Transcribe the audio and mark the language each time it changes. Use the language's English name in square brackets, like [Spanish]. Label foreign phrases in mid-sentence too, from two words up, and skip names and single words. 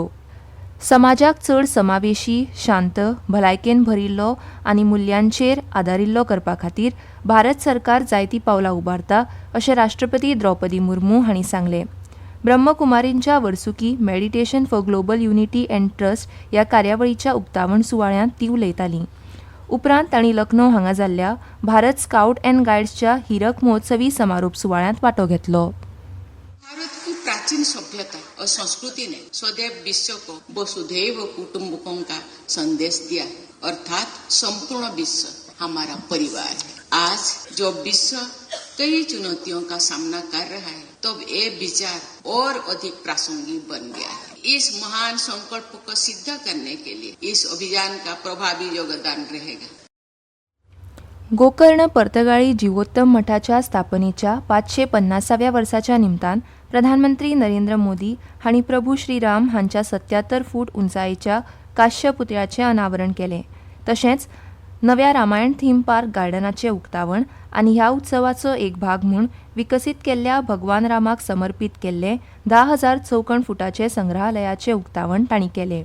[Konkani] समाजाक चड समावेशी, शांत, भलायकेन भरिल्लो आनी मुल्यांचेर आदारिल्लो करपा खातीर भारत सरकार जायतीं पावलां उबारता अशें राष्ट्रपती द्रौपदी मुर्मू हांणी सांगलें. ब्रह्मकुमारींच्या वर्सुकी मेडिटेशन फॉर ग्लोबल युनिटी अँड ट्रस्ट ह्या कार्यावळीच्या उक्तावण सुवाळ्यांत ती उलयतालीं. उपरांत तांणी लखनौ हांगा जाल्ल्या भारत स्काउट अँड गायड्सच्या हिरक महोत्सवी समारोप सुवाळ्यांत वांटो घेतलो. [Hindi] भारत की प्राचीन सभ्यता और संस्कृति ने सदैव विश्व को [Sanskrit] वसुधैव कुटुंबकों [Hindi] का संदेश दिया, अर्थात संपूर्ण विश्व हमारा परिवार है. आज जो विश्व कई चुनौतियों का सामना कर रहा है, तब ये विचार और अधिक प्रासंगिक बन गया है. इस महान संकल्प को सिद्ध करने के लिए इस अभियान का प्रभावी योगदान रहेगा. [Konkani] गोकर्ण पर्तगाळी जिवोत्तम मठाच्या स्थापनेच्या 550व्या वर्साच्या निमतान प्रधानमंत्री नरेंद्र मोदी हांणी प्रभू श्रीराम हांच्या 77 फूट उंचायेच्या काश्य पुतळ्याचें अनावरण केलें. तशेंच नव्या रामायण [English] theme park [Konkani] गार्डनाचें उक्तावण आनी ह्या उत्सवाचो एक भाग म्हूण विकसीत केल्ल्या भगवान रामाक समर्पीत केल्लें 10,000 चौखण फुटाचें संग्रहालयाचें उक्तावण तांणी केलें.